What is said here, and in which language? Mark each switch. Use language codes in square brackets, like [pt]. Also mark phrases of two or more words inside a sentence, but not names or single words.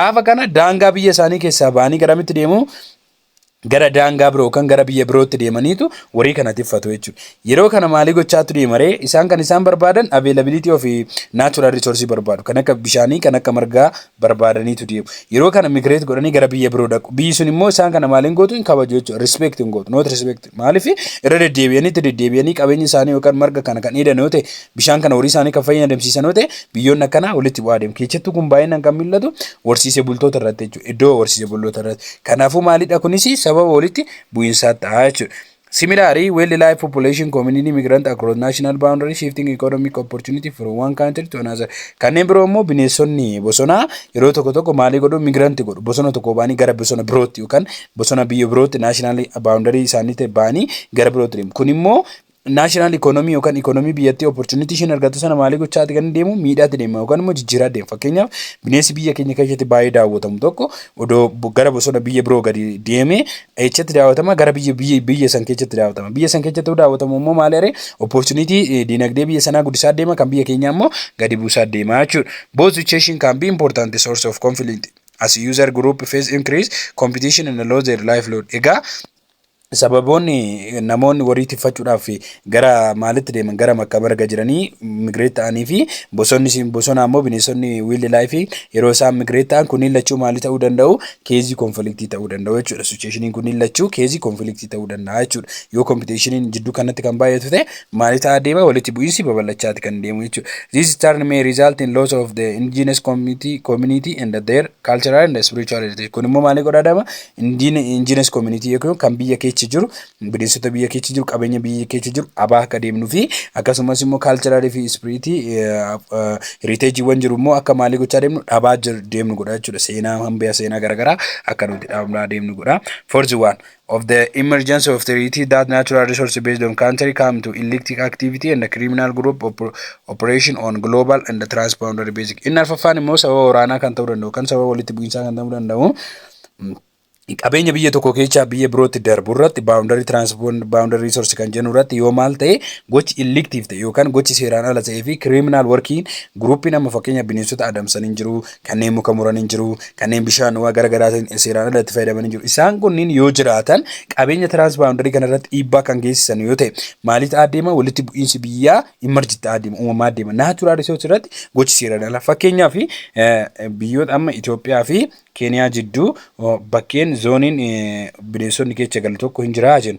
[om] Gaafa kana daangaa biyya isaanii keessaa ba'anii garamitti deemu gara daangaa biroo kan gara biyya birootti deemaniitu warii kana tiffatu jechuudha. Yeroo kana maalii gochaatu deemaree isaan kan isaan barbaadan [en] availability of natural resources [om] barbaadu. Kan akka bishaanii kan akka margaa barbaadaniitu deemu. Yeroo kana migrate godhanii gara biyya biroo dhaqu. Biyyi sun immoo isaan kana maaliin gootu hin kabaju jechuudha. Respect hin gootu. [en] Not respect. [om] Maaliif irra deddeebi'anii qabeenya isaanii yookaan marga kana kan dheedan yoo ta'e bishaan kana horii isaanii kan fayyadamsiisan yoo ta'e biyyoonni akkanaa walitti bu'aa deemu. Keessattuu kun baay'inaan kan mul'atu horsiisee bultoota irratti jechuudha. Iddoo horsiisee bultoota irratti. Kanaafuu maalidha kunis sababa walitti bu'iinsaa ta'a jechuudha. [en] Similarly, wildlife population community migrant across national boundaries shifting economic opportunity from one country to another. [om] Kanneen biroo immoo bineensonni bosonaa yeroo tokko maalii godhu migranti godhu. Bosona tokko baanii gara bosona birootti yookaan bosona biyya birootti [en] national boundary [om] isaanii ta'e baanii gara birootti deemu. Kun immoo [en] national economy [om] yookaan economy biyyattii opportunity isheen argattu sana maalii gochaati kan deemu miidhaatti deema yookaan immoo jijjiiraa deema. Fakkeenyaaf bineensi biyya keenya keessatti baay'ee daawwatamu tokko odoo gara bosona biyya biroo gadi deemee echatti daawwatama gara biyya san keessatti daawwatama. Biyya san keessatti daawwatamu immoo maali aree opportunity dinagdee biyya sanaa guddisaa deema kan biyya keenyaa immoo gadi buusaa deema jechuudha. [en] Both situation can be important source of conflict as user group face increase competition and lose their livelihood. [om] Egaa sababoonni namoonni warii tiffachuudhaaf gara maalitti deeman gara makka marga jiranii migrate ta'anii fi bosona ammoo bineensonni wildlife yeroo isaan migrate ta'an kunniin lachuu maali ta'uu danda'u keezii konfliktii ta'uu danda'u jechuudha. Situationin kunniin lachuu keezii konfliktii ta'uu danda'a jechuudha. Yoo competitionin jidduu kanatti kan baay'atu ta'e maali ta'a deema walitti bu'iinsi babal'achaati kan deemu jechuudha. [en] This turn may result in loss of the indigenous community and their cultural and spiritual heritage. [om] Kun immoo maali godhaadama [en] indigenous community [om] yookiin kan biyya keessa jiru bineensota biyya keessa jiru qabeenya biyya keessa jiru abaa akka deemnu fi akkasumas immoo cultural fi [en] spiritual heritage [om] wan jiru immoo akka maalii gochaa deemnu dhabaa deemnu godha jechuudha. Seenaa hambaa seenaa garagaraa akka nuti dhabnaa deemnu godha. [en] For the one of the emergence of treaty that natural resource based on country come to illicit activity and the criminal group operation on global and the transboundary basic. [om] Inni arfaffaan immoo sababa waraanaa kan ta'uu danda'u kan sababa walitti bu'iinsaa kan ta'uu danda'u. Qabeenya biyya tokko keessa biyya birootti darbu irratti [en] boundary resource [om] kan jennu irratti yoo maal ta'e gochi illictive ta'e yookaan gochi seeraan ala ta'ee fi [en] criminal working group [om] nama fakkeenya bineensota adamsan hin jiru, kanneen muka muran hin jiru, kanneen bishaan waa garaagaraatiin seeraan ala itti fayyadaman hin jiru. Isaan kunniin yoo jiraatan qabeenya transboundary kana irratti dhiibbaa kan geessisan yoo ta'e maali ta'a deema walitti bu'iinsi biyyaa emerge ta'a deema uumamaa deema. [en] Natural resource [om] irratti gochi seeraan ala fakkeenyaaf biyyoota amma Itoophiyaa fi Keenyaa jidduu bakkeen zooniin bineensonni keessa galu tokko hin jiraa jennu.